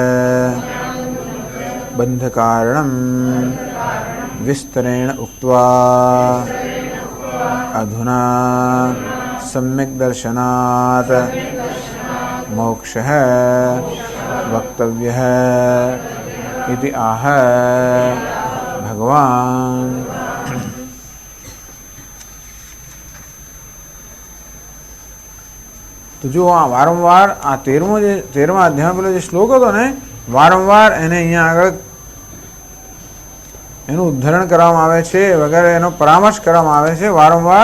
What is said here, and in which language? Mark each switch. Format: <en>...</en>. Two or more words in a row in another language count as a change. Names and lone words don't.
<sa>बन्धकारणं विस्तरेण उक्त्वा अधुना सम्यक् दर्शनात् मोक्षः वक्तव्यः इति आह भगवान्.</sa> <gu>તો જો આ વારંવાર આ 13મા અધ્યાયમાં પેલો જે શ્લોક હતો ને, વારંવાર એને અહીંયા આગળ એનું ઉદ્ધરણ કરવામાં આવે છે વગેરે, એનો પરામર્શ કરવામાં આવે છે વારંવાર.</gu>